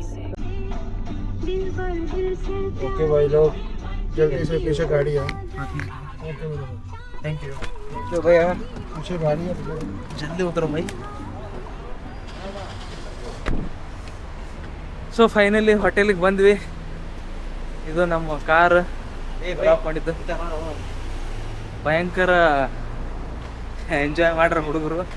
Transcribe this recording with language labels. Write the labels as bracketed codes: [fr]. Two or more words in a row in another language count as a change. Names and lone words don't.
[hi] ओके भाई लोग, जल्दी से पीछे गाड़ी है. [en] Thank you. [hi] तो भैया पीछे गाड़ी है, जल्दी उतर भाई. [en] So finally [kn] ಹೋಟೆಲಿಗೆ ಬಂದ್ವಿ. ಇದು ನಮ್ಮ ಕಾರ್ ಡ್ರಾಪ್ ಮಾಡಿದ್ದು. ಭಯಂಕರ ಎಂಜಾಯ್ ಮಾಡ್ರ ಹುಡುಗರು.